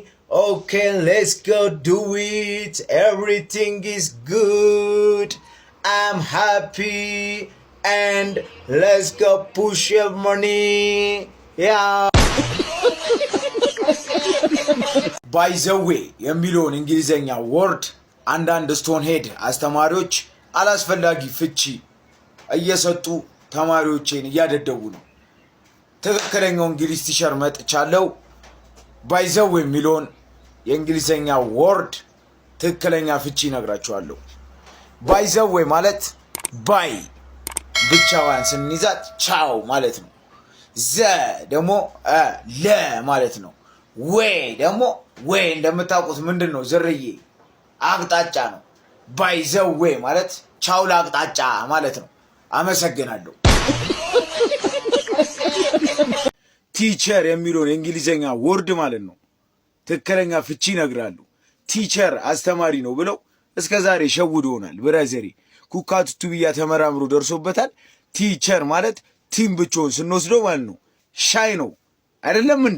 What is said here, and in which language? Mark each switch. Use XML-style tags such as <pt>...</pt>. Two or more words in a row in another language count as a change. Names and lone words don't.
<en>Okay, let's go do it. Everything is good. I'm happy. And let's go push your money. Yeah. By the way,</en> <am>የሚለውን እንግሊዘኛ ወርድ አንዳንድ</am> <en>stone head</en> <am>አስተማሪዎች አላስፈላጊ ፍቺ እየሰጡ ተማሪዎችን እያደደቡ ነው። ትክክለኛው እንግሊዝ ቲቸር መጥቻለሁ።</am> <en>by the way</en> <am>የሚለውን የእንግሊዘኛ ወርድ ትክክለኛ ፍቺ ነግራችኋለሁ።</am> <en>by the way</en> <am>ማለት ባይ ብቻዋን ስንይዛት ቻው ማለት ነው። ዘ ደግሞ ለ ማለት ነው። ወይ ደግሞ ወይ እንደምታውቁት ምንድነው ዝርዬ አቅጣጫ ነው።</am> <en>by the way</en> <am>ማለት ቻው ለአቅጣጫ ማለት ነው። አመሰግናለሁ። ቲቸር የሚለውን የእንግሊዘኛ ወርድ ማለት ነው ትክክለኛ ፍቺ ነግራለሁ። ቲቸር አስተማሪ ነው ብለው እስከዛሬ ሸውዶናል። ብራዘሪ ኩካቱቱ ብያ ተመራምሮ ደርሶበታል። ቲቸር ማለት ቲም ብቻውን ስንወስደው ማለት ነው ሻይ ነው አይደለም እንዴ?</am>